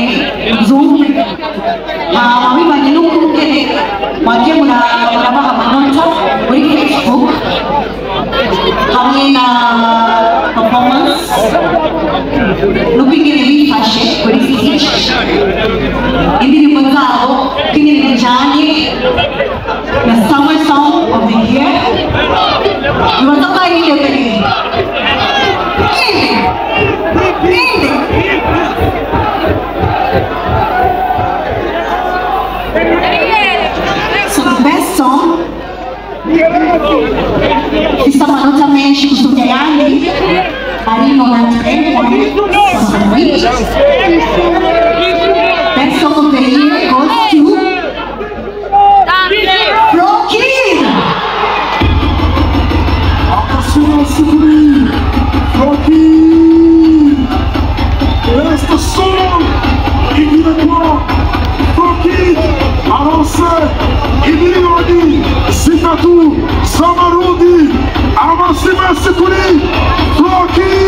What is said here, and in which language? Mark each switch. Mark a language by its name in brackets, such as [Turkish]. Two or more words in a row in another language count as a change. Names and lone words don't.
[Rundi] zumve bibanye n'ukungene mwagiye murabaha amanota muri Facebook hamwe na performance n'ubwigene bifashe kuri stage indirimbo zabo kwigene bijanye na [English] summer song of the year [Rundi] bibaza ko ari iyo mbere [English] so the best song [Rundi] ifite amanota menshi gusumba ayandi ari nonante [English] best song of the year goes to Frokid. Best song [Rundi] Frokid aronse imiliyoni 3 z'amarundi. Amashyi kuri Frokid.